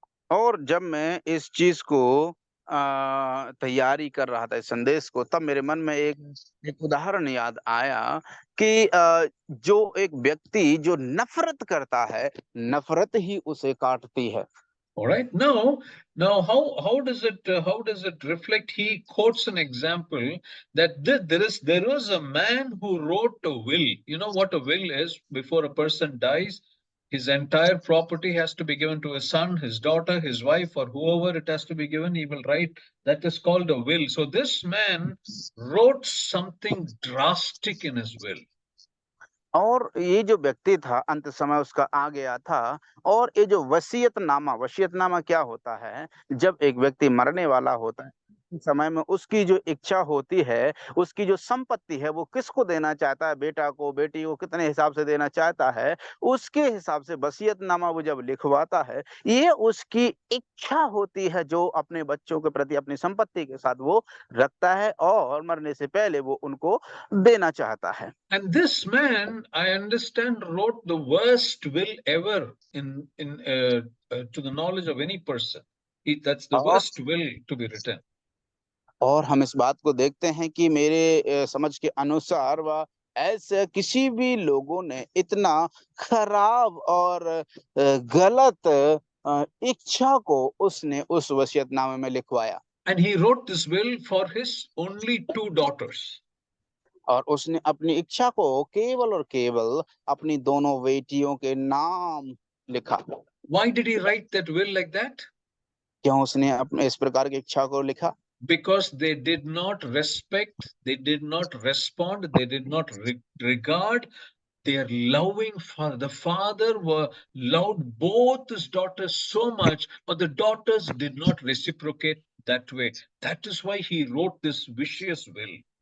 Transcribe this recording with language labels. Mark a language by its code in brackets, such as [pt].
[hi] और जब मैं इस चीज को तैयारी कर रहा था इस संदेश को, तब मेरे मन में एक उदाहरण याद आया कि जो एक व्यक्ति जो नफरत करता है, नफरत ही उसे काटती है। [en] All right. Now, how does it reflect? He quotes an example that there was a man who wrote a will. You know what a will is? Before a person dies, his entire property has to be given to his son, his daughter, his wife, or whoever it has to be given. He will write. That is called a will. So this man wrote something drastic in his will. [hi] और ये जो व्यक्ति था अंत समय उसका आ गया था, और ये जो वसीयतनामा क्या होता है? जब एक व्यक्ति मरने वाला होता है, उस समय में उसकी जो इच्छा होती है, उसकी जो संपत्ति है वो किसको देना चाहता है, बेटा को, बेटी को कितने हिसाब से देना चाहता है, उसके हिसाब से वसीयतनामा वो जब लिखवाता है, ये उसकी इच्छा होती है जो अपने बच्चों के प्रति अपनी संपत्ति के साथ वो रखता है और मरने से पहले वो उनको देना चाहता है। [en] And this man, I understand, wrote the worst will ever in to the knowledge of any person. That's the [hi] और [en] worst will to be written. [hi] और हम इस बात को देखते हैं कि मेरे समझ के अनुसार वह ऐसे किसी भी लोगों ने इतना खराब और गलत इच्छा को उसने उस वसीयतनामे में लिखवाया। [en] And he wrote this will for his only 2 daughters. [hi] और उसने अपनी इच्छा को केवल और केवल अपनी दोनों बेटियों के नाम लिखा। [en] Why did he write that will like that? [hi] क्यों उसने अपने इस प्रकार की इच्छा को लिखा? [en] Because they did not respect, they did not respond, they did not regard their loving father. The father loved both his daughters so much, but the daughters did not reciprocate that way. That is why he wrote this vicious will.